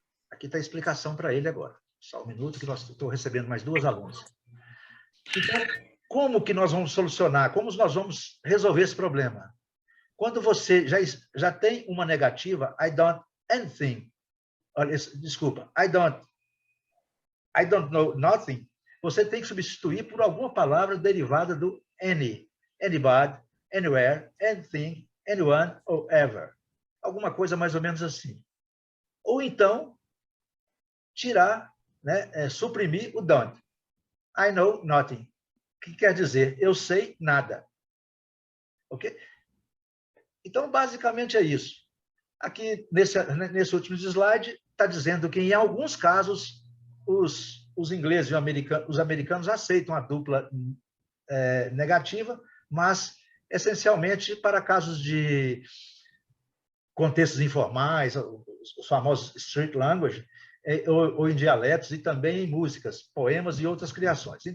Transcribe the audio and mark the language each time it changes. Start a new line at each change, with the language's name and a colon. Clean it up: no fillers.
Portuguese: Aqui está a explicação para ele agora. Só um minuto que estou recebendo mais duas alunas. Então, como que nós vamos solucionar? Como nós vamos resolver esse problema? Quando você já tem uma negativa,
English: I don't anything.
Portuguese: Olha, desculpa,
English: I don't know nothing.
Portuguese: Você tem que substituir por alguma palavra derivada do any.
English: Anybody, anywhere, anything, anyone ou ever.
Portuguese: Alguma coisa mais ou menos assim. Ou então, tirar, né, suprimir o don't.
English: I know nothing.
Portuguese: Que quer dizer, eu sei nada. Ok? Então, basicamente é isso. Aqui, nesse último slide, está dizendo que, em alguns casos, os ingleses e os americanos aceitam a dupla negativa, mas, essencialmente, para casos de contextos informais, os famosos street language, ou em dialetos, e também em músicas, poemas e outras criações.